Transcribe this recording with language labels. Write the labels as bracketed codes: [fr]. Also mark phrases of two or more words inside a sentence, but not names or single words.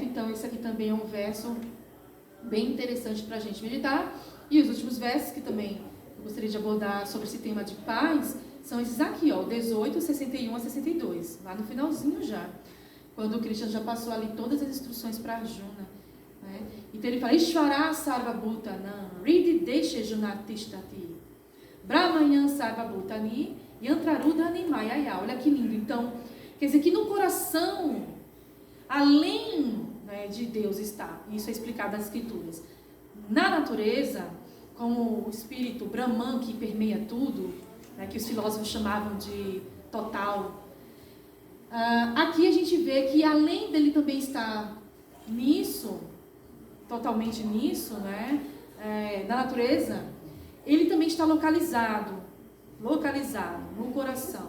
[pt] Então esse aqui também é um verso bem interessante para a gente meditar. E os últimos versos que também eu gostaria de abordar sobre esse tema de paz são esses aqui, ó, 18, 61 a 62, lá no finalzinho já, quando o Krishna já passou ali todas as instruções para Arjuna, né? Então ele fala, [sa] ईश्वर सर्व भूतानम् रिदि देशे जुनतिस्तति ब्रह्मण्यन् सर्व भूतानि यन्त्रारूढानि मायया. [pt] Olha que lindo. Então, quer dizer que no coração, além, né, de Deus está, isso é explicado nas escrituras, na natureza, como o espírito Brahman que permeia tudo, né, que os filósofos chamavam de total, aqui a gente vê que além dele também estar nisso, totalmente nisso, né, na natureza, ele também está localizado no coração.